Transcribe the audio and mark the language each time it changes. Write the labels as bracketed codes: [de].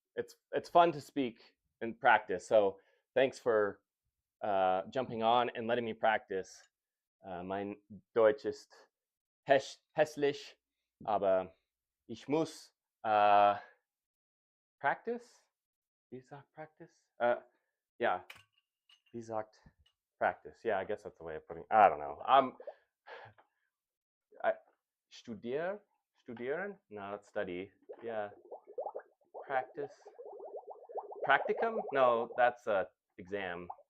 [en] It's fun to speak and practice. So thanks for jumping on and letting me practice. [de] Mein Deutsch ist hässlich, aber ich muss practice. Wie sagt practice? Yeah. Wie sagt practice? [en] Yeah, I guess that's the way of putting it. I don't know. Studieren? No, that's study. Yeah. Practice. Practicum? No, that's a exam.